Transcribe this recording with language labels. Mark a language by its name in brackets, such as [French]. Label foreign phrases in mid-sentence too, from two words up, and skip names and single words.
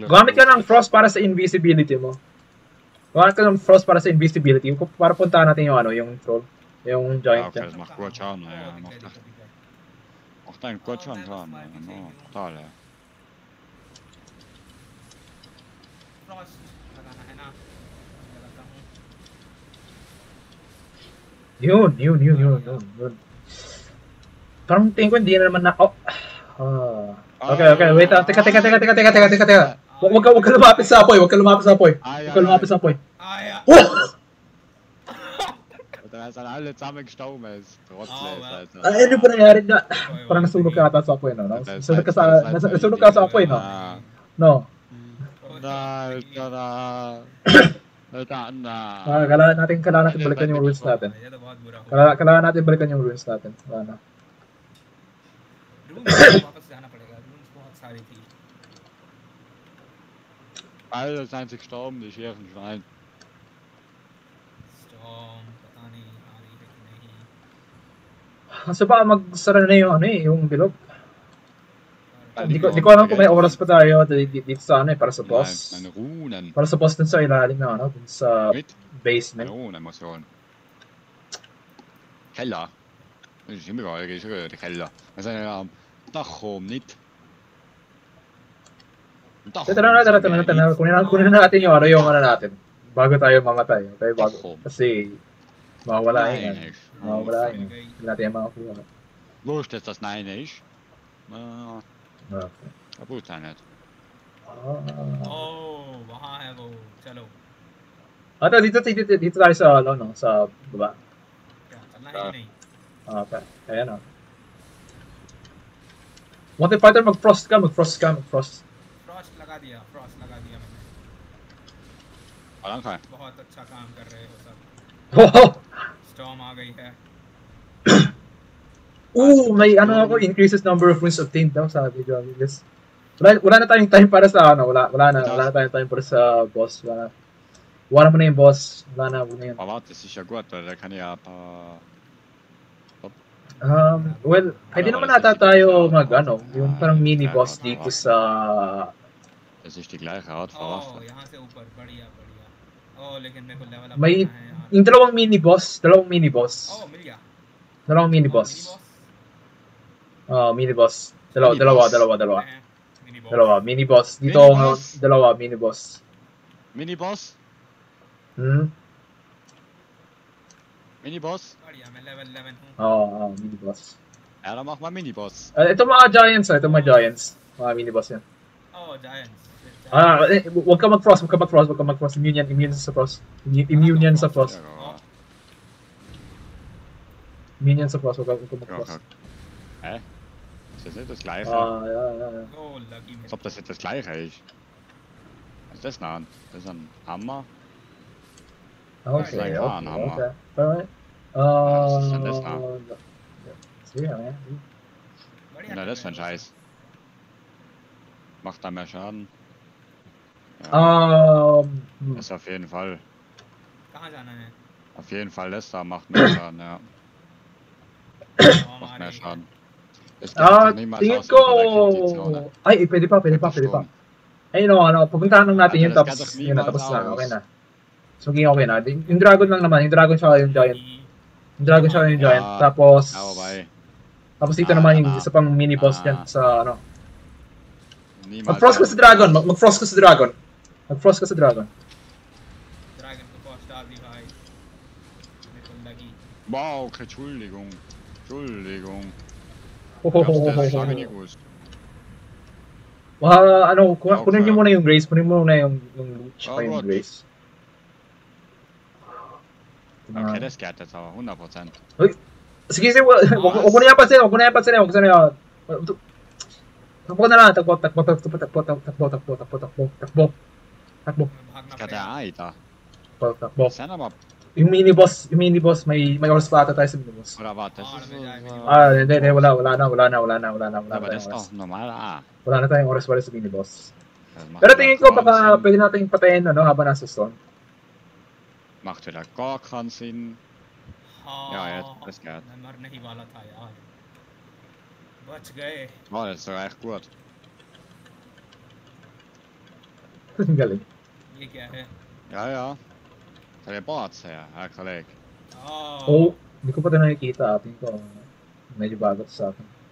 [Filipino] Gamit ka ng frost para sa invisibility mo. Gamit ka ng frost para sa invisibility. Para puntahan natin yung ano, yung troll. Yung giant. [German] Okay, das macht gut Schaden, ja. Macht einen gut Schaden, ja. Total, ja. [Hindi] Frost, लगाना है ना लगाता हूँ [Filipino] Yun. Parang tingin ko hindi na naman na... [English] Oh. Okay, wait. Teka. [Filipino] Huwag ka lumapit sa apoy. Huwag ka lumapit sa apoy. Oh! [German] Da sind alle zusammen gestorben, ist trotzdem. [Filipino] Ano ba nangyari na? Parang nasunog ka ata sa apoy, no? Nasunog ka sa apoy, no? No. Kailangan natin balikan yung ruins natin. Kailangan natin balikan yung ruins natin. Wala na. [Hindi] वापस जाना पड़ेगा रूम्स बहुत सारी थी [German] Alle sind sie gestorben, die schweren Schweine. [Hindi] Storm, पता नहीं आ रही है कि नहीं [Filipino] Kasi baka magsara na yung ano eh, yung bilog. Di ko alam kung may oras pa tayo dito sa ano eh, para sa boss. [German] Meine Runen. [Filipino] Para sa boss dun sa ilalim na ano, dun sa basement. [German] Meine Runen muss ich holen. Keller. Das ist immer geil, ich gehe in den Keller. Wir sind ja am Dach oben, nicht? [Filipino] Tara. Kunin na natin yung ano natin. Bago tayo mamatay. Okay, bago. Kasi mawawala yun. Hindi natin yung makakuha. [German] Wo ist jetzt das Nein ist? Okay. Kaputt sein nicht. [Hindi] ओह वहाँ है वो चलो [Filipino] Dito tayo sa ano, sa baba. [Hindi] क्या चलना है कि नहीं [Filipino] Okay, ayan o. [English] Wanted fighter, [Filipino] mag-frost ka. [Hindi] फ्रॉस्ट लगा दिया मैंने [Filipino] Alang ka. [Hindi] बहुत अच्छा काम कर रहे हो सब Oh! स्टॉर्म आ गई है [Filipino] May ano ako, [English] increases number of runes obtained [Filipino] daw, sabi ko. Wala na tayong time para sa ano, wala na tayong time para sa boss. Wala mo na yung boss. Wala na yun. [German] Aber warte, das ist ja gut, weil da kann ich ja ein paar... [Filipino] Well, pwede naman nata tayo ano, yung parang mini boss dito sa... [German] Das ist die gleiche Art von Waffe. [Hindi] ओह यहाँ से ऊपर बढ़िया ओह लेकिन मेरे को [English] level up [Filipino] May, [Hindi] करना है यार [Filipino] yung dalawang mini boss. [Hindi] ओह मिल गया [Filipino] Dalawang mini boss. Mini boss. Dalawa. Mini boss. Dito, dalawa, mini boss. [German] Mini-Boss? Mini-Boss? [Hindi] बढ़िया मैं लेवल 11 हूँ [Filipino] Mini boss. [German] Ja, dann mach mal Mini-Boss. [Filipino] Ito mga giants, Mga mini boss yan. [Hindi] ओह जायंट्स [Filipino] Huwag ka mag-frost. Immune sa frost. Immune yan sa frost. Immune yan sa frost, huwag ka mag-frost. [German] Hä? Ist das nicht das gleiche? Ja. [Hindi] ओह लकी [German] Als ob das jetzt das gleiche ist. Was ist das denn? Das ist ein Hammer. [English] Okay. Alright. [German] Was ist denn das da? [Filipino] Sige, man. [German] Was ist denn das für ein Scheiß? Macht da mehr Schaden? Das ist auf jeden Fall. [Hindi] कहाँ जाना है [German] Auf jeden Fall das da macht mehr Schaden, ja. Macht mehr Schaden. Es geht doch niemals [Filipino] Tingin [German] aus, unter der Kondition. [Filipino] ko... Ay, pwede pa. Ayun o, pupuntahan lang natin yun, tapos yun na, tapos na, okay na. So, maging okay na. Yung dragon lang naman, yung dragon siya yung giant. Yung dragon siya yung giant, tapos... Tapos dito naman yung isa pang mini boss dyan sa ano. Mag-frost ka sa dragon, mag-frost ka sa dragon. [Hindi] ड्रैगन को फर्स्ट डाल दी भाई मेरे को लगी [English] Wow, okay, [German] Entschuldigung. Ich hab's der Frage nicht gewusst. [Filipino] Kunin niyo muna yung grace, kunin mo muna yung leech pa yung grace. [German] Okay, das geht jetzt aber 100%. [Filipino] Sige, huwag mo na yan pansin, Takbo na lang, takbo. [German] Das geht ja auch da. [Filipino] Takbo. [German] Das sind aber... [Filipino] Yung mini boss, may oras pa ata tayo sa mini boss. [German] Oder warte, das ist... [Filipino] Hindi, wala na. [German] Aber das ist doch normal, [Filipino] Wala na tayong oras para sa mini boss. Pero tingin ko baka pwede natin patayin habang nasa stone. [German] Macht wieder gar keinen Sinn. Ja, jetzt ist es [Hindi] मैं मर नहीं वाला था यार बच गए [German] Oh, das ist doch echt gut. [Filipino] Galing. [Hindi] ये क्या है [German] Ja. [English] Teleport her, [German] Herr Kollege. [Filipino] Oh, hindi ko pa ito nakikita. Tingin ko medyo bago sa akin.